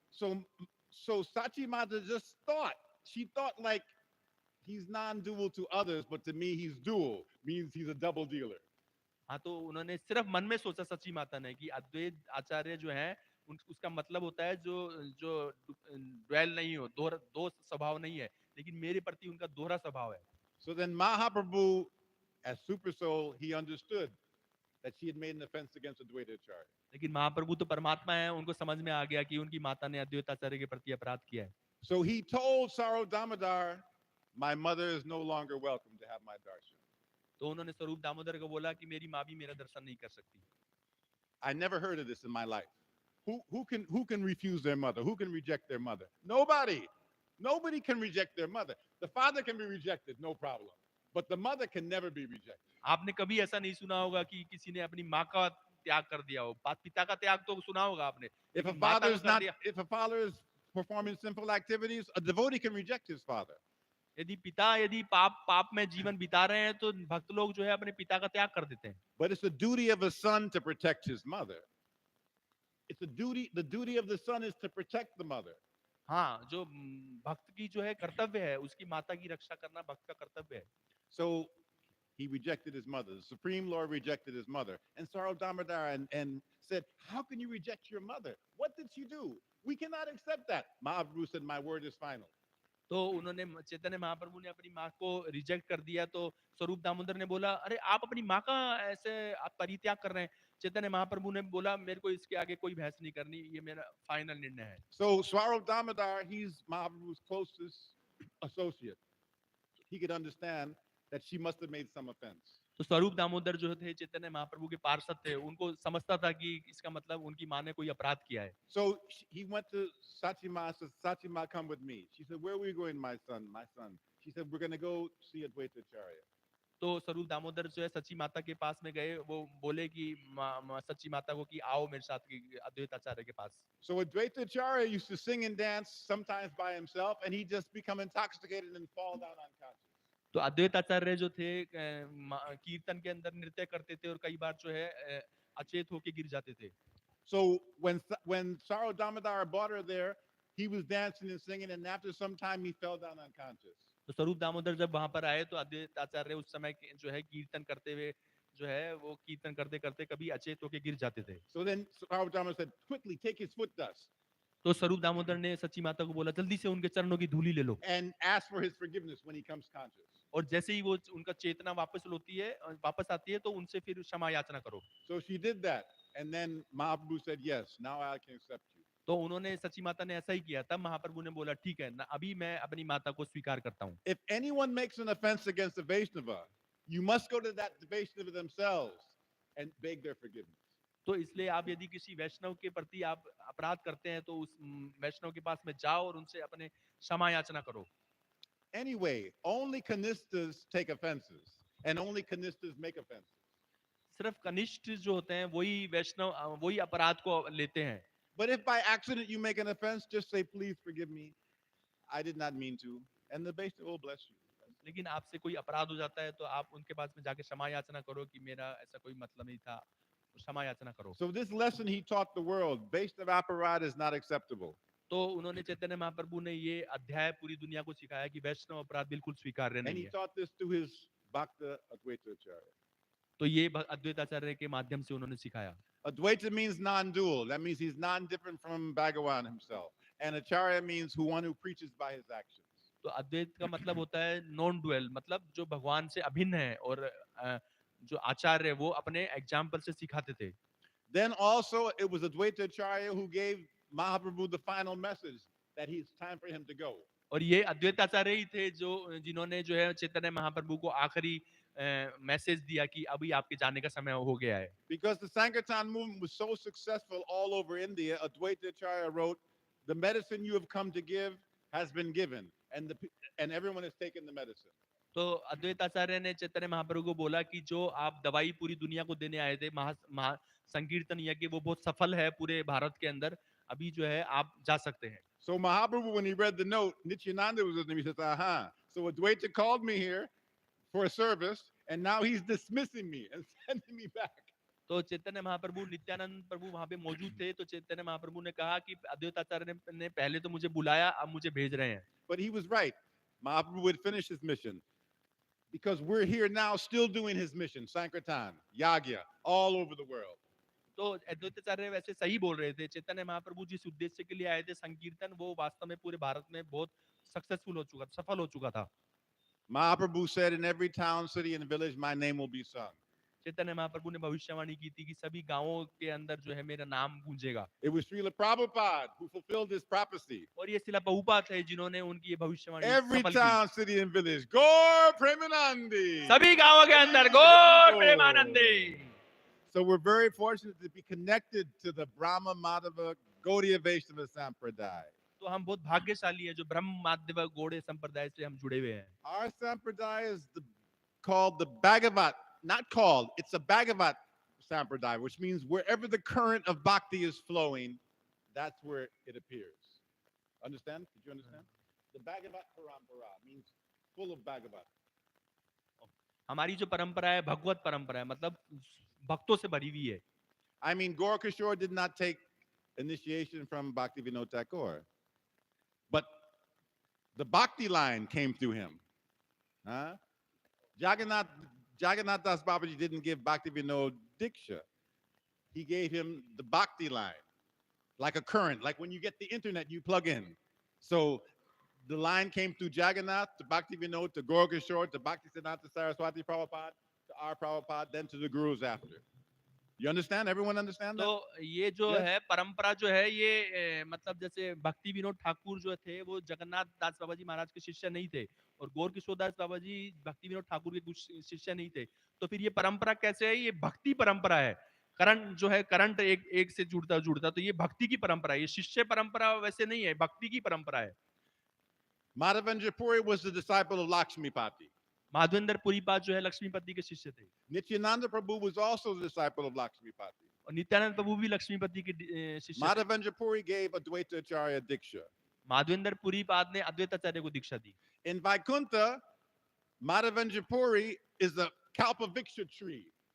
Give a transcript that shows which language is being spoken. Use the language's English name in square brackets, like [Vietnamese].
[English] So Sachi Mata just thought, she thought like he's non-dual to others, but to me he's dual, means he's a double dealer. [Hindi] हाँ, तो उन्होंने सिर्फ मन में सोचा सची माता ने कि अद्वैत आचार्य जो है उसका मतलब होता है जो ड्वेल नहीं हो, दो स्वभाव नहीं है, लेकिन मेरे प्रति उनका दोहरा स्वभाव है। [English] So then Mahaprabhu, as super soul, he understood that she had made an offense against Advaita Acharya. [Hindi] लेकिन महाप्रभु तो परमात्मा है, उनको समझ में आ गया कि उनकी माता ने अद्वैत आचार्य के प्रति अपराध किया है। [English] So he told Saro Damodar, my mother is no longer welcome to have my darshan. [Hindi] तो उन्होंने स्वरूप दामोदर को बोला कि मेरी माँ भी मेरा दर्शन नहीं कर सकती। [English] I never heard of this in my life. Who can refuse their mother? Who can reject their mother? Nobody can reject their mother. The father can be rejected, no problem. But the mother can never be rejected. [Hindi] आपने कभी ऐसा नहीं सुना होगा कि किसी ने अपनी माँ का त्याग कर दिया हो। पिता का त्याग तो सुना होगा आपने, [English] If a [Hindi] लेकिन माता [English] father [Hindi] का [English] is [Hindi] कर [English] not, [Hindi] दिया। [English] if a father is performing sinful activities, a devotee can reject his father. [Hindi] यदि पिता यदि पाप में जीवन बिता रहे हैं तो भक्त लोग जो है अपने पिता का त्याग कर देते हैं। [English] But it's the duty of a son to protect his mother. It's the duty of the son is to protect the mother. [Hindi] हाँ, जो भक्त की जो है कर्तव्य है, उसकी माता की रक्षा करना भक्त का कर्तव्य है। [English] So he rejected his mother. The Supreme Lord rejected his mother. And Sarl Damodar and said, how can you reject your mother? What did she do? We cannot accept that. Mahaprabhu said, my word is final. [Hindi] तो उन्होंने चैतन्य महाप्रभु ने अपनी माँ को reject कर दिया, तो स्वरूप दामोदर ने बोला, अरे आप अपनी माँ का ऐसे आप परित्याग कर रहे हैं। चैतन्य महाप्रभु ने बोला, मेरे को इसके आगे कोई बहस नहीं करनी, ये मेरा फाइनल निर्णय है। [English] So Swarup Damodar, he's Mahaprabhu's closest associate. He could understand that she must have made some offense. [Hindi] तो स्वरूप दामोदर जो थे चैतन्य महाप्रभु के पार्षद थे, उनको समझता था कि इसका मतलब उनकी माँ ने कोई अपराध किया है। [English] So he went to Sachima, said, Sachima, come with me. She said, where are we going, my son, my son? She said, we're going to go see Advaita Acharya. [Hindi] तो स्वरूप दामोदर जो है सची माता के पास में गए, वो बोले कि सची माता को कि आओ मेरे साथ अद्वैत आचार्य के पास। [English] So Advaita Acharya used to sing and dance sometimes by himself, and he'd just become intoxicated and fall down unconscious. [Hindi] तो अद्वैत आचार्य जो थे कीर्तन के अंदर नृत्य करते थे और कई बार जो है अचेत होके गिर जाते थे। [English] So when Saro Damodar brought her there, he was dancing and singing, and after some time he fell down unconscious. [Hindi] तो स्वरूप दामोदर जब वहां पर आए तो अद्वैत आचार्य उस समय जो है कीर्तन करते हुए जो है वो कीर्तन करते करते कभी अचेत होके गिर जाते थे। [English] So then Saro Damodar said, quickly take his foot dust [Hindi] तो स्वरूप दामोदर ने सच्ची माता को बोला, जल्दी से उनके चरणों की धूली ले लो, [English] and ask for his forgiveness when he comes conscious. [Hindi] और जैसे ही वो उनका चेतना वापस आती है तो उनसे फिर क्षमा याचना करो। [English] So she did that, and then Mahaprabhu said, yes, now I can accept you. [Hindi] तो उन्होंने सच्ची माता ने ऐसा ही किया। तब महाप्रभु ने बोला, ठीक है ना, अभी मैं अपनी माता को स्वीकार करता हूँ। [English] If anyone makes an offense against a Vaishnava, you must go to that Vaishnava themselves and beg their forgiveness. [Hindi] तो इसलिए आप यदि किसी वैष्णव के प्रति आप अपराध करते हैं तो उस वैष्णव के पास में जाओ और उनसे अपने क्षमा याचना करो। [English] Anyway, only Kanistas take offenses, and only Kanistas make offenses. [Hindi] सिर्फ कनिष्ठ जो होते हैं वही वैष्णव वही अपराध को लेते हैं। [English] But if by accident you make an offense, just say, please forgive me. I did not mean to. And the Vaishnava will bless you. [Hindi] लेकिन आपसे कोई अपराध हो जाता है तो आप उनके पास में जाके क्षमा याचना करो कि मेरा ऐसा कोई मतलब नहीं था, क्षमा याचना करो। [English] So this lesson he taught the world, Vaishnava aparad is not acceptable. [Hindi] तो उन्होंने चैतन्य महाप्रभु ने ये अध्याय पूरी दुनिया को सिखाया कि वैष्णव अपराध बिल्कुल स्वीकार्य [English] And [Hindi] नहीं [English] he [Hindi] है। [English] taught this to his Bhakta Advaita Acharya. [Hindi] तो ये अद्वैत आचार्य के माध्यम से उन्होंने सिखाया। [English] Advaita means non-dual. That means he's non-different from Bhagavan himself. And Acharya means one who preaches by his actions. [Hindi] तो अद्वैत का मतलब होता है नॉन डुअल, मतलब जो भगवान से अभिन्न है, और जो आचार्य वो अपने एग्जाम्पल से सिखाते थे। [English] Then also it was Advaita Acharya who gave Mahaprabhu the final message that it's time for him to go. [Hindi] और ये अद्वैत आचार्य ही थे जो जिन्होंने जो है चैतन्य महाप्रभु को आखिरी मैसेज दिया कि अभी आपके जाने का समय हो गया है। [English] Because the Sankirtan movement was so successful all over India, Advaita Acharya wrote, the medicine you have come to give has been given, and everyone has taken the medicine. [Hindi] तो अद्वैत आचार्य ने चैतन्य महाप्रभु को बोला कि जो आप दवाई पूरी दुनिया को देने आए थे, महा संकीर्तन यज्ञ, वो बहुत सफल है पूरे भारत के अंदर, अभी जो है आप जा सकते हैं। [English] So Mahaprabhu, when he read the note, Nityananda was with him. He said, aha. So Advaita called me here for a service, and now he's dismissing me and sending me back. [Hindi] तो चैतन्य महाप्रभु नित्यानंद प्रभु वहां पे मौजूद थे, तो चैतन्य महाप्रभु ने कहा कि अद्वैत आचार्य ने पहले तो मुझे बुलाया, अब मुझे भेज रहे हैं। [English] But he was right. Mahaprabhu would finish his mission. Because we're here now still doing his mission, Sankirtan, Yagya, all over the world. [Hindi] तो अद्वैत आचार्य वैसे सही बोल रहे थे। चैतन्य महाप्रभु जिस उद्देश्य के लिए आए थे संकीर्तन, वो वास्तव में पूरे भारत में बहुत सक्सेसफुल हो चुका, सफल हो चुका था। [English] Mahaprabhu said, in every town, city, and village, my name will be sung. [Hindi] Chaitanya Mahaprabhu ने भविष्यवाणी की थी कि सभी गांवों के अंदर जो है मेरा नाम गूंजेगा। [English] It was Srila Prabhupada who fulfilled this prophecy. [Hindi] और ये शिला प्रभुपाद है जिन्होंने उनकी ये भविष्यवाणी [English] Every [Hindi] सफल की। [English] town, city, and village, Gaur Premanandi. [Hindi] सभी गांवों के अंदर गौर Premanandi. [English] So we're very fortunate to be connected to the Brahma Madhava Gaudiya Vaishnava Sampradaya. [Hindi] तो हम बहुत भाग्यशाली हैं जो ब्रह्म माध्यम गौड़े संप्रदाय से हम जुड़े हुए हैं। [English] Our sampradaya is called the Bhagavat, not called, it's a Bhagavat sampradaya, which means wherever the current of bhakti is flowing, that's where it appears. Understand? Did you understand? The Bhagavat Parampara means full of Bhagavat. [Hindi] हमारी जो परंपरा है भगवत परंपरा है, मतलब भक्तों से भरी हुई है. [English] I mean, Gorakishore did not take initiation from Bhaktivinoda Thakur, but the bhakti line came through him. Huh? Jagannath, Jagannath Das Babaji didn't give Bhaktivinoda Diksha. He gave him the bhakti line, like a current, like when you get the internet, you plug in. So the line came through Jagannath to Bhaktivinoda to Gorakishore to Bhaktisiddhanta Saraswati Prabhupada to our Prabhupada, then to the gurus after. You understand? Everyone understand that? [Hindi] तो ये जो [English] Yes. [Hindi] है परंपरा जो है ये मतलब जैसे भक्ति विनोद ठाकुर जो थे वो जगन्नाथ दास बाबा जी महाराज के शिष्य नहीं थे और गौर किशोर दास बाबा जी भक्ति विनोद ठाकुर के कुछ शिष्य नहीं थे. तो फिर ये परंपरा कैसे है? ये भक्ति परंपरा है. करंट जो है करंट एक से जुड़ता जुड़ता, तो ये भक्ति की परंपरा है. ये शिष्य परंपरा वैसे नहीं है, भक्ति की परंपरा है. [English] Madhavendra Puri was the disciple of Lakshmipati. [Hindi] Madhavendra Puripad जो है लक्ष्मीपति के शिष्य थे [English] Nityananda Prabhu was also the disciple of Lakshmipati. [Hindi] और नित्यानंद प्रभु भी लक्ष्मीपति के शिष्य थे. [English] Madhavendra Puri gave Advaita Acharya Diksha. [Hindi] Madhavendra Puripad ने अद्वैताचार्य को दीक्षा दी. [English] In Vaikuntha, Madhavendra Puri is the Kalpaviksha tree.